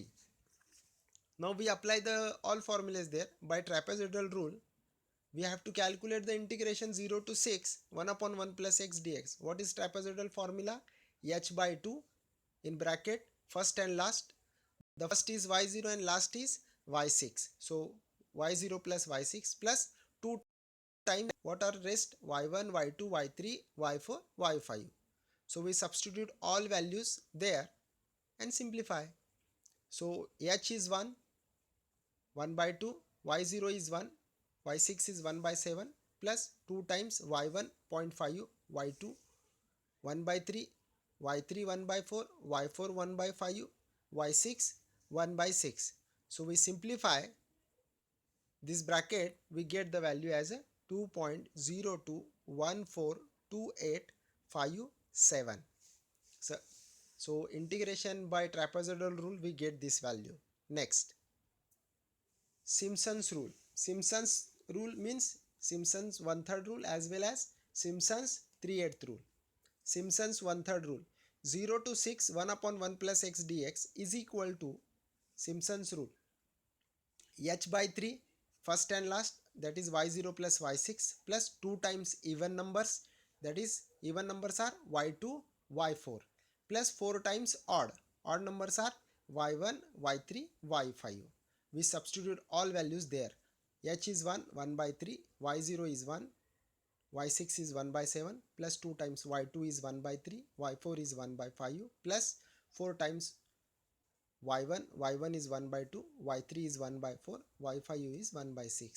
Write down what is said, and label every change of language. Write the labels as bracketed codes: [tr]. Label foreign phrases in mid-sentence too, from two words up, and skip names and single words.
[en] Now we apply the all formulas there. By trapezoidal rule, we have to calculate the integration 0 to 6, 1 upon 1 plus x dx. What is trapezoidal formula? H by 2 in bracket first and last. The first is y0 and last is y6. So y0 plus y6 plus 2 times what are rest? y1, y2, y3, y4, y5. So we substitute all values there and simplify. So h is 1, 1 by 2, y0 is 1, y6 is 1 by 7 plus 2 times y1 0.5, y2 1 by 3, y3 1 by 4, y4 1 by 5, y6 1 by 6. So we simplify this bracket, we get the value as a 2.02142857. So integration by trapezoidal rule, we get this value. Next, Simpsons rule. Simpsons rule means Simpsons 1/3 rule as well as Simpsons 3/8 rule. Simpsons 1/3 rule. 0 to 6, 1 upon 1 plus x dx is equal to Simpsons rule. H by 3, first and last, that is y0 plus y6 plus 2 times even numbers, that is even numbers are y2, y4 plus 4 times odd numbers are y1, y3, y5. We substitute all values there. H is 1, 1 by 3, y0 is 1, y6 is 1 by 7 plus 2 times y2 is 1 by 3, y4 is 1 by 5 plus 4 times y1 is 1 by 2, y3 is 1 by 4, y5 is 1 by 6.